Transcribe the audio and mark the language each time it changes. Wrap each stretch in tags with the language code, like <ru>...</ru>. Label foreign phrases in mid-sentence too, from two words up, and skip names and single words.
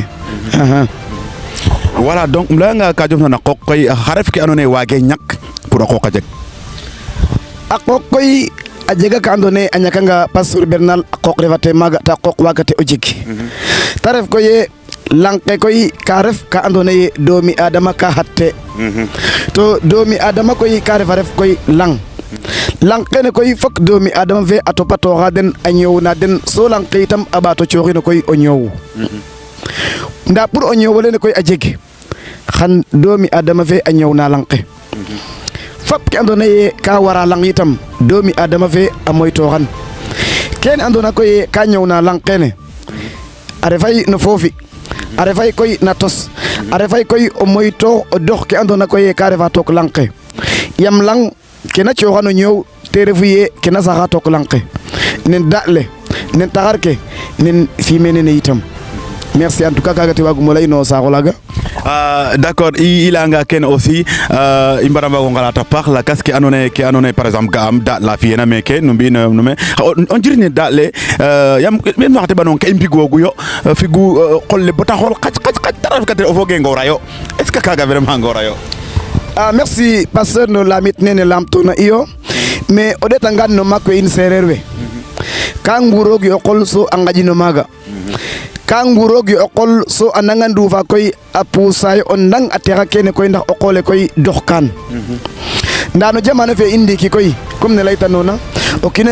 <fr>voilà donc</fr> <srr>um layanga ka jofna na qooq koy xa ref ke andoona yee waagee ñak pour a qooq a jeg a qooq koy a jega ka andoona yee a ñakanga pasteur Bernal a qooq refate maaga ta qooq waagate o jeg ta ref koy yee lang ke koy ka ref ka andoona yee doomi adama ka xatte to doomi adama koy ka refa ref koy lang kene koy fok doomi adama fe a topatooxa den a ñoowna den so lang ke itam a ɓaato cooxino koy o ñoow ndaa pour o ñoow olene koy a jeg xan doomi adama fe a ñoowna lang ke fop ke andoona yee ka wara lang itam doomi adama fe a moytooxan kene andoona koy ka ñoowna lang kene a refay no foofi a refay koy na tos a refay koy o moytoox o dox ke andoona koy ka refa took lang ke yam lang kena cooxano ñoow te refu yee kena saxa took lang ke nen daɗ le nen taxar ke nen fumier nene itam</srr> <fr>merci en tout cas</fr> <srr>kaga te wagum lay no saxo laga</srr> <fr>d'accord il</fr> <srr>anga ken aussi i mbara mbago ngalata paax lakas ke andoona yee</srr> <fr>par exemple</fr> <srr>ga'am daɗ la fi'eena meeke no mbi'in no me o njiriñ daɗ le yaam men waxte ɓanong ka i mbigoogu yo figu qol le bata xool qac ta refkate o foge ngoora yo</srr> <fr>est ce que</fr> <srr>kaga vraiment ngoora yo merci pasteur no lamit nene lamtona iyo mais o ɗetangan no maak we in sereer we ka nguroog o qol so a ngaƴino maaga ka nguroog o qol so a nanga nduufa koy a puusaayo o ndang a texa kene koy ndax o qole koy doxkaan ndaa no jamano fe in ndiiki koy comme ne laytanoona o kiin</srr>